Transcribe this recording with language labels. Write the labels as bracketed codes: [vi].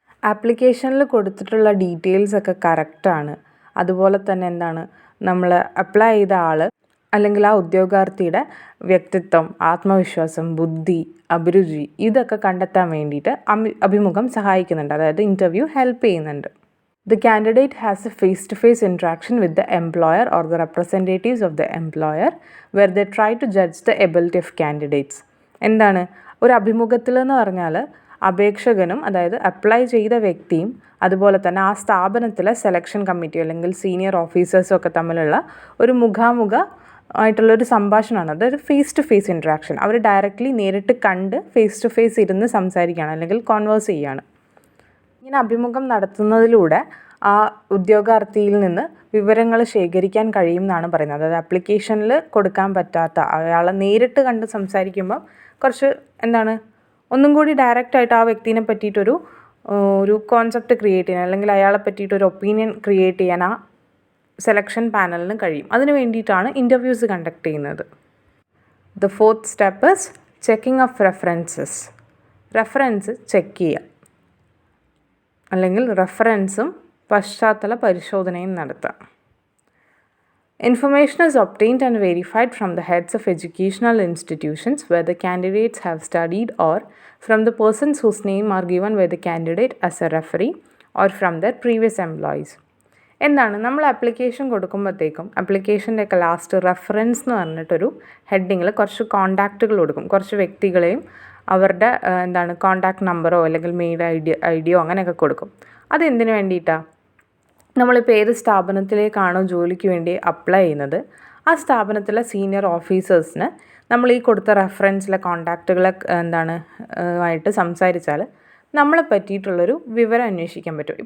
[ml] ആപ്ലിക്കേഷനിൽ കൊടുത്തിട്ടുള്ള ഡീറ്റെയിൽസ് ഒക്കെ കറക്റ്റാണ്. അതുപോലെ തന്നെ എന്താണ്, നമ്മൾ അപ്ലൈ ചെയ്ത ആൾ അല്ലെങ്കിൽ ആ ഉദ്യോഗാർത്ഥിയുടെ വ്യക്തിത്വം, ആത്മവിശ്വാസം, ബുദ്ധി, അഭിരുചി ഇതൊക്കെ കണ്ടെത്താൻ വേണ്ടിയിട്ട് അഭിമുഖം സഹായിക്കുന്നുണ്ട്, അതായത് ഇൻ്റർവ്യൂ ഹെൽപ്പ് ചെയ്യുന്നുണ്ട്. [en] The candidate has a face-to-face interaction with the employer or the representatives of the employer where they try to judge the ability of candidates. [ml] എന്താണ് ഒരു അഭിമുഖത്തിൽ എന്ന് പറഞ്ഞാൽ അപേക്ഷകനും അതായത് അപ്ലൈ ചെയ്ത വ്യക്തിയും അതുപോലെ തന്നെ ആ സ്ഥാപനത്തിലെ സെലക്ഷൻ കമ്മിറ്റി അല്ലെങ്കിൽ സീനിയർ ഓഫീസേഴ്സും ഒക്കെ തമ്മിലുള്ള ഒരു മുഖാമുഖ ആയിട്ടുള്ളൊരു സംഭാഷണമാണ്. അതൊരു face to face interaction. Our directly നേരിട്ട് കണ്ട് ഫേസ് ടു ഫേസ് ഇരുന്ന് സംസാരിക്കുകയാണ് അല്ലെങ്കിൽ കോൺവേഴ്സ് ചെയ്യുകയാണ്. ഇങ്ങനെ അഭിമുഖം നടത്തുന്നതിലൂടെ ആ ഉദ്യോഗാർത്ഥിയിൽ നിന്ന് വിവരങ്ങൾ ശേഖരിക്കാൻ കഴിയും എന്നാണ് പറയുന്നത്. അതായത് ആപ്ലിക്കേഷനിൽ കൊടുക്കാൻ പറ്റാത്ത അയാളെ നേരിട്ട് കണ്ട് സംസാരിക്കുമ്പം കുറച്ച് എന്താണ് ഒന്നും കൂടി ഡയറക്റ്റായിട്ട് ആ വ്യക്തിനെ പറ്റിയിട്ടൊരു കോൺസെപ്റ്റ് ക്രിയേറ്റ് ചെയ്യാൻ അല്ലെങ്കിൽ അയാളെ പറ്റിയിട്ടൊരു ഒപ്പീനിയൻ ക്രിയേറ്റ് ചെയ്യാൻ ആ സെലക്ഷൻ പാനലിന് കഴിയും. അതിന് വേണ്ടിയിട്ടാണ് ഇൻ്റർവ്യൂസ് കണ്ടക്ട് ചെയ്യുന്നത്. [en] The fourth step is checking of references. [ml] Reference check ചെയ്യുക അല്ലെങ്കിൽ റെഫറൻസും പശ്ചാത്തല പരിശോധനയും നടത്താം. [en] Information is obtained and verified from the heads of educational institutions where the candidates have studied or from the persons whose name are given by the candidate as a referee or from their previous employees. [ml] എന്താണ് നമ്മൾ application കൊടുക്കുമ്പോഴത്തേക്കും ആപ്ലിക്കേഷൻ്റെ ഒക്കെ last reference എന്ന് പറഞ്ഞിട്ടൊരു ഹെഡിങ്ങിൽ കുറച്ച് കോൺടാക്റ്റുകൾ കൊടുക്കും, കുറച്ച് വ്യക്തികളെയും അവരുടെ കോൺടാക്റ്റ് നമ്പറോ അല്ലെങ്കിൽ മെയിൽ ഐഡിയോ അങ്ങനെയൊക്കെ കൊടുക്കും. അതെന്തിനു വേണ്ടിയിട്ടാണ്? നമ്മളിപ്പോൾ ഏത് സ്ഥാപനത്തിലേക്കാണോ ജോലിക്ക് വേണ്ടി അപ്ലൈ ചെയ്യുന്നത് ആ സ്ഥാപനത്തിലെ സീനിയർ ഓഫീസേഴ്സിന് നമ്മൾ ഈ കൊടുത്ത റെഫറൻസിലെ കോൺടാക്റ്റുകളെ ആയിട്ട് സംസാരിച്ചാൽ നമ്മളെ പറ്റിയിട്ടുള്ളൊരു വിവരം അന്വേഷിക്കാൻ പറ്റും.